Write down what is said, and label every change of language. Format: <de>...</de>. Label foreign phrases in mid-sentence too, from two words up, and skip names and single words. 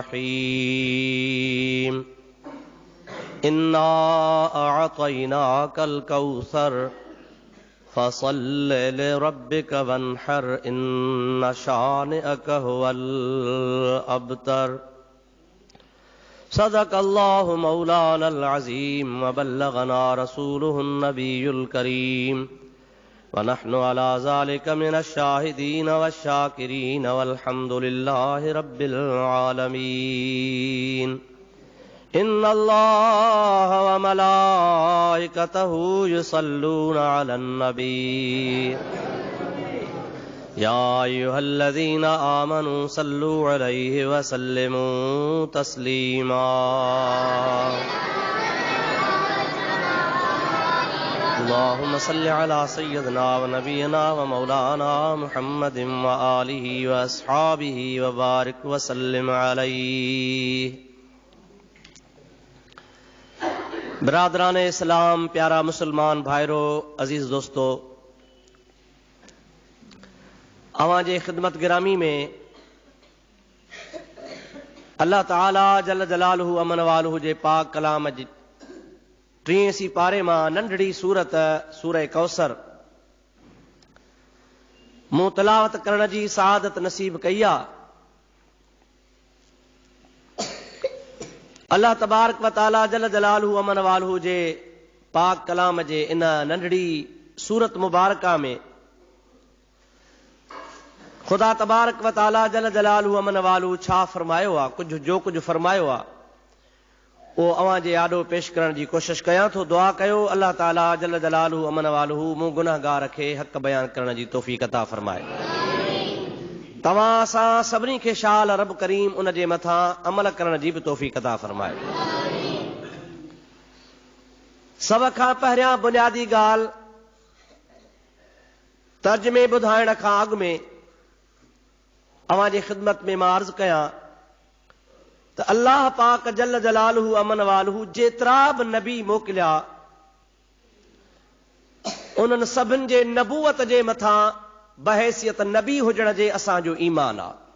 <ar>رحيم إنا أعطيناك الكوثر فصل لربك وانحر إن شانئك هو الأبتر صدق الله مولانا العظيم وبلغنا رسوله النبي الكريم ونحن على ذلك من الشاهدين والشاكرين والحمد لله رب العالمين إن الله وملائكته يصلون على النبي يا أيها الذين آمنوا صلوا عليه وسلموا تسليما اللهم صل على سيدنا ونبينا ومولانا محمد وآله وأصحابه وبارك وسلم عليه.</ar> <sd>बरादरान इस्लाम, प्यारा मुसलमान भाइरो, अजीज दोस्तों, अवां जे खिदमत गिरामी में अल्लाह ताला</sd> <ar>جل جلاله عم نواله</ar> <sd>जे पाक कलाम जी 3 पारे मां नंढड़ी सूरत सूरह कौसर मूं तिलावत करण जी सआदत नसीब कई आ। अल्लाह</sd> <ar>تبارك وتعالى جل جلاله عم نواله</ar> <sd>जे पाक कलाम जे इन नंढड़ी सूरत मुबारका में खुदा</sd> <ar>تبارك وتعالى جل جلاله عم نواله</ar> <sd>छा फरमायो आ, कुछ जो कुछ फरमायो आ वो अवां जे आॾो पेश करण जी कोशिश कयां थो। दुआ कयो अल्लाह ताला</sd> <ar>جل جلاله عم نواله</ar> <sd>मूं गुनाहगार खे हक़ बयान करण जी तौफ़ीक़ अता फरमाए। तव्हां असां सभिनी खे शाल रब करीम उन जे मथां अमल करण जी बि तौफ़ीक़ अता फरमाए। सभ खां पहिरियां बुनियादी ॻाल्हि तर्जुमे ॿुधाइण खां अॻु में अवां जी ख़िदमत में मां अर्ज़ कयां त अल्लाह पाक</sd> <ar>جل جلاله عم نواله</ar> <sd>जेतिरा बि नबी मोकिलिया उन्हनि सभिनि जे नबूवत जे मथां बहैसियत नबी हुजण जे असांजो ईमान आहे।</sd>